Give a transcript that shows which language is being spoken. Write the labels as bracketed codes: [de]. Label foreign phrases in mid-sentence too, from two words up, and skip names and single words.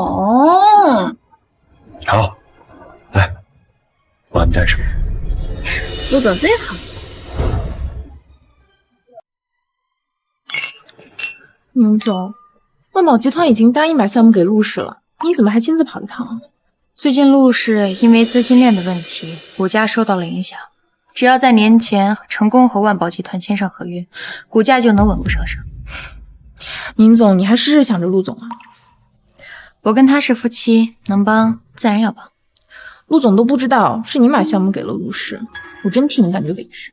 [zh] 好，来，我把你带上。陆总最好。宁总，万宝集团已经答应把项目给陆氏了，你怎么还親自跑一趟啊？最近陆氏因為資金鏈的問題，股價受到了影響。只要在年前成功和萬寶集團簽上合約，股價就能穩步上升。寧總，你還試試想着陸總啊？我跟他是夫妻，能幫自然要幫。陸總都不知道是你把項目給了陸氏，我真替你感覺委屈。